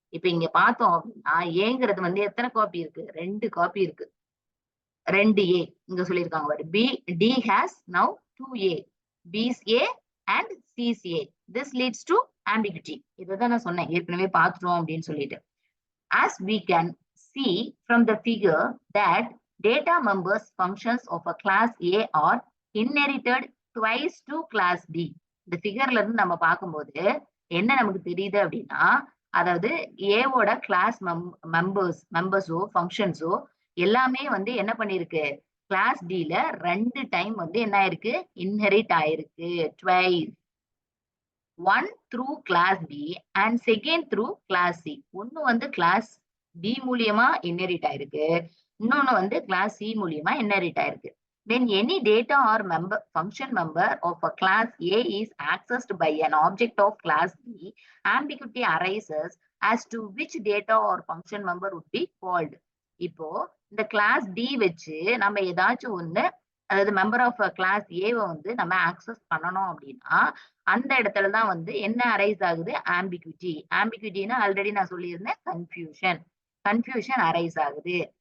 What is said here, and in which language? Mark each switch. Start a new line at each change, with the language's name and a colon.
Tamil: இப்ப இங்க பார்த்தோம் அப்படின்னா ஏங்கிறது வந்து எத்தனை காப்பி இருக்கு? 2 காப்பி இருக்கு. 2 ஏ இங்க சொல்லியிருக்காங்க பாரு.
English: T has now 2 A, B's A and C's A. This leads to ambiguity.
Tamil: இதைதான் நான் சொன்னேன் ஏற்கனவே பார்த்துட்டோம் அப்படின்னு சொல்லிட்டு.
English: As we can see from the figure that data members functions of a class A are inherited twice to class B.
Tamil: இந்த ஃபிகர்ல இருந்து நம்ம பார்க்கும்போது என்ன நமக்கு தெரியுது அப்படின்னா, அதாவது ஏவோட கிளாஸ் மெம்பர்ஸோ ஃபங்க்ஷன்ஸோ எல்லாமே வந்து என்ன பண்ணிருக்கு, கிளாஸ் டில 2 டைம் வந்து என்ன ஆயிருக்கு, இன்ஹெரிட் ஆயிருக்கு. Twice.
English: One through class B and second through class C.
Tamil: ஒன்னு வந்து கிளாஸ் பி மூலியமா இன்ஹெரிட் ஆயிருக்கு, இன்னொன்னு வந்து கிளாஸ் சி மூலியமா இன்ஹெரிட் ஆயிருக்கு.
English: When any data or function member of a class A is accessed by an object of class B, ambiguity arises as to which data or function member would be called.
Tamil: இப்போ இந்த class D வச்சு நம்ம ஏதாச்சும் ஒண்ணு, அதாவது member of class ஏவை வந்து நம்ம ஆக்சஸ் பண்ணணும் அப்படின்னா அந்த இடத்துலதான் வந்து என்ன அரைஸ் ஆகுது, ஆம்பிகுட்டி. ஆம்பிகுட்டினா ஆல்ரெடி நான் சொல்லியிருந்தேன், கன்ஃபியூஷன் அரைஸ் ஆகுது.